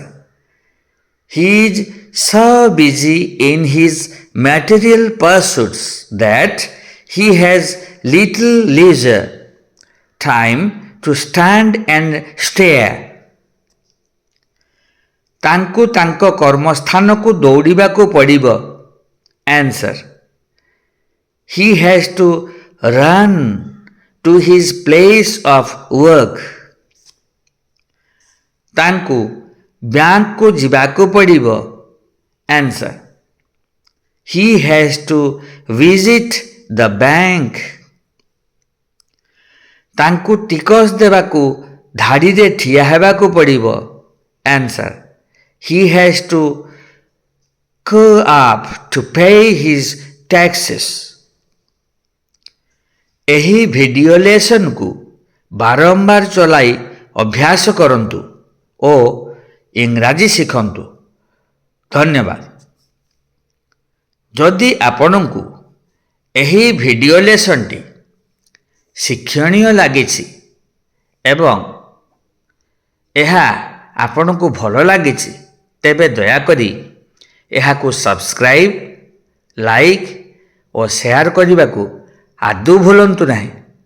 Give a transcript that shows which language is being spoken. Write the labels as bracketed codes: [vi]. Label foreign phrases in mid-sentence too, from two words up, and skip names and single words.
[en] He is so busy in his material pursuits that he has little leisure time to stand and stare. [or] ତାଙ୍କୁ ତାଙ୍କ କର୍ମସ୍ଥାନକୁ ଦୌଡ଼ିବାକୁ ପଡ଼ିବ। [en] Answer. He has to run to his place of work. [or] ତାଙ୍କୁ ବ୍ୟାଙ୍କକୁ ଯିବାକୁ ପଡ଼ିବ। [en] Answer. He has to visit the bank. [or] ତାଙ୍କୁ ଟିକସ ଦେବାକୁ ଧାଡ଼ିରେ ଠିଆ ହେବାକୁ ପଡ଼ିବ। [en] Answer. He has to queue up to pay his taxes. [or] ଏହି ଭିଡ଼ିଓ ଲେସନକୁ ବାରମ୍ବାର ଚଲାଇ ଅଭ୍ୟାସ କରନ୍ତୁ ଓ ଇଂରାଜୀ ଶିଖନ୍ତୁ। ଧନ୍ୟବାଦ। ଯଦି ଆପଣଙ୍କୁ ଏହି ଭିଡ଼ିଓ ଲେସନଟି ଶିକ୍ଷଣୀୟ ଲାଗିଛି ଏବଂ ଏହା ଆପଣଙ୍କୁ ଭଲ ଲାଗିଛି ତେବେ ଦୟାକରି ଏହାକୁ ସବସ୍କ୍ରାଇବ୍, ଲାଇକ୍ ଓ ସେୟାର କରିବାକୁ ଆଦୌ ଭୁଲନ୍ତୁ ନାହିଁ।